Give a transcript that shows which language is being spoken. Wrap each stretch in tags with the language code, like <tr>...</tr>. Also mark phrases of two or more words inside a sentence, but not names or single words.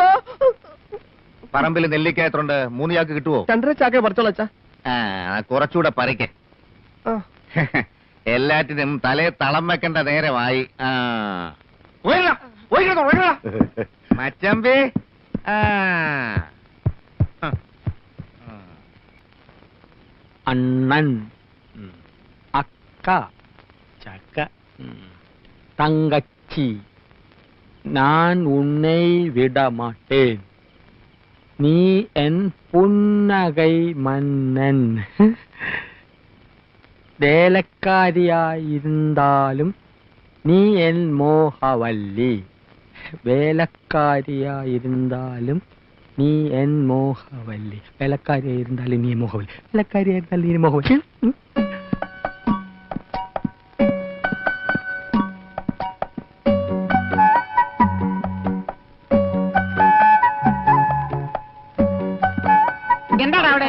<ml>പറമ്പിൽ നെല്ലിക്കായത്തുണ്ട്, 3 ചാക്ക് കിട്ടുവോ? 2.5 ചാക്ക് പറിച്ചോളച്ചാ. കുറച്ചുകൂടെ പറിക്ക. എല്ലാറ്റിനും തലേ തളം വെക്കേണ്ട നേരമായി. മച്ചമ്പി,</ml> <ta>அண்ணன், அக்கா, சக்க, தங்கச்சி, நான் உன்னை விட மாட்டேன், நீ என் புன்னகை மன்னன், வேலைக்காரியாயிருந்தாலும் நீ என் மோகவல்லி, வேலைக்காரியாயிருந்தாலும் நீ என் மோகவல்லி, வேலைக்காரியாயிருந்தாலும் நீ மோகவல்லி, வேலைக்காரியாயிருந்தாலும் நீ மோகவல்லி.</ta> <ml>എന്താടാ അവിടെ?</ml>